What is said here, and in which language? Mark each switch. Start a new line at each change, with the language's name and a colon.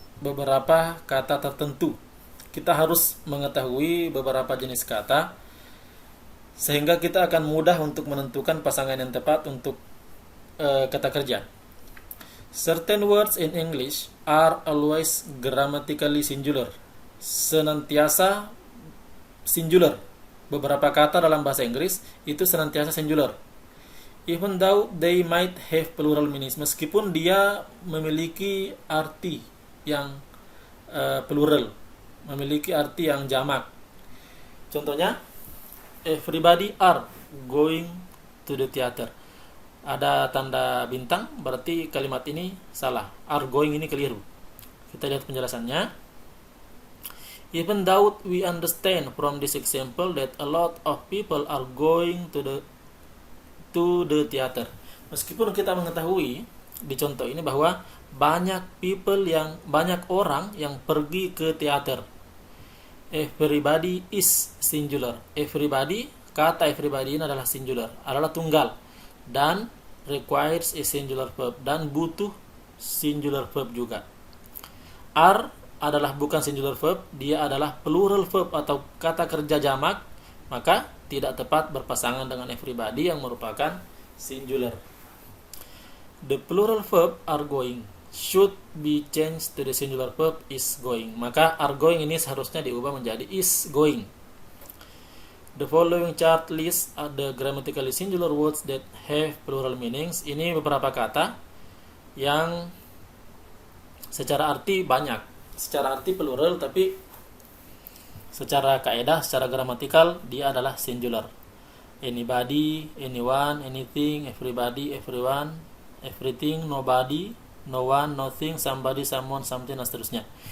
Indonesian: Beberapa kata tertentu. Kita harus mengetahui beberapa jenis kata sehingga kita akan mudah untuk menentukan pasangan yang tepat untuk kata kerja.
English: Certain words in English are always grammatically singular.
Indonesian: Senantiasa singular. Beberapa kata dalam bahasa Inggris itu senantiasa singular.
English: Even though they might have plural meanings,
Indonesian: meskipun dia memiliki arti yang plural, memiliki arti yang jamak. Contohnya,
English: everybody are going to the theater.
Indonesian: Ada tanda bintang, berarti kalimat ini salah. Are going ini keliru. Kita lihat penjelasannya.
English: Even though we understand from this example that a lot of people are going to the theater.
Indonesian: Meskipun kita mengetahui di contoh ini bahwa banyak orang yang pergi ke teater.
English: Everybody is singular. Everybody,
Indonesian: kata
English: everybody
Indonesian: ini adalah
English: singular,
Indonesian: adalah tunggal dan
English: requires a singular verb
Indonesian: dan butuh
English: singular verb
Indonesian: juga. Are adalah bukan singular verb, dia adalah plural verb atau kata kerja jamak, maka tidak tepat berpasangan dengan everybody yang merupakan singular.
English: The plural verb are going should be changed to the singular verb is going.
Indonesian: Maka are going ini seharusnya diubah menjadi is going.
English: The following chart list are the grammatically singular words that have plural meanings.
Indonesian: Ini beberapa kata yang secara arti banyak, secara arti plural, tapi secara kaidah, secara gramatikal dia adalah singular.
English: Anybody, anyone, anything, everybody, everyone, everything, nobody, no one, nothing, somebody, someone, something,
Indonesian: dan seterusnya.